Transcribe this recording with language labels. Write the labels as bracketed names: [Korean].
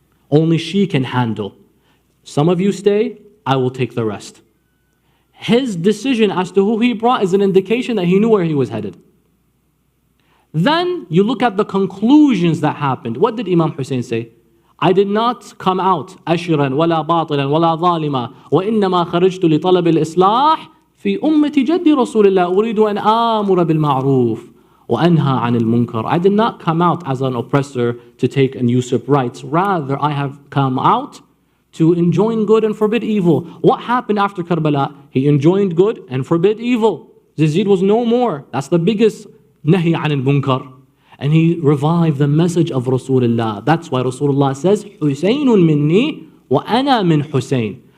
[English] Only she can handle. Some of you stay, I will take the rest. His decision as to who he brought is an indication that he knew where he was headed. Then you look at the conclusions that happened. What did Imam Hussein say? I did not come out [Arabic] أشرا ولا باطلا ولا ظالما وإنما خرجت لطلب الإصلاح في أمة جد رسول الله أريد أن آمر بالمعروف وأنهى عن المنكر. [English] I did not come out as an oppressor to take and usurp rights. Rather, I have come out to enjoin good and forbid evil. What happened after Karbala? He enjoined good and forbid evil. Yazid was no more. That's the biggest nahi an al-munkar. And he revived the message of Rasulullah. That's why Rasulullah says, Husaynun minni wa ana min Husayn.